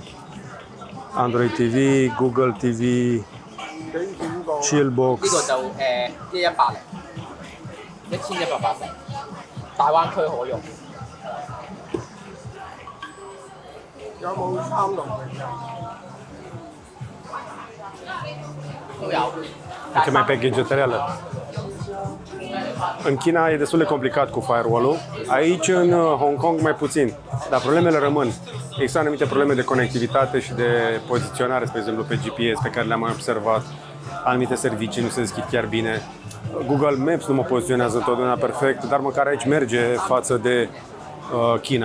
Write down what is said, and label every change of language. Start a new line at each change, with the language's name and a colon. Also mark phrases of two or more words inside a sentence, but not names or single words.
Cantonese: Android TV, Google TV, Chillbox. 呢個就110嚟，1180，大灣區可用。有冇360嘅？都有。
Romanian: Ce mai package reală. În China e destul de complicat cu firewall-ul. Aici, în Hong Kong, mai puțin. Dar problemele rămân. Există anumite probleme de conectivitate și de poziționare, spre exemplu, pe GPS, pe care le-am mai observat. Anumite servicii nu se deschid chiar bine. Google Maps nu mă poziționează întotdeauna perfect, dar măcar aici merge față de China.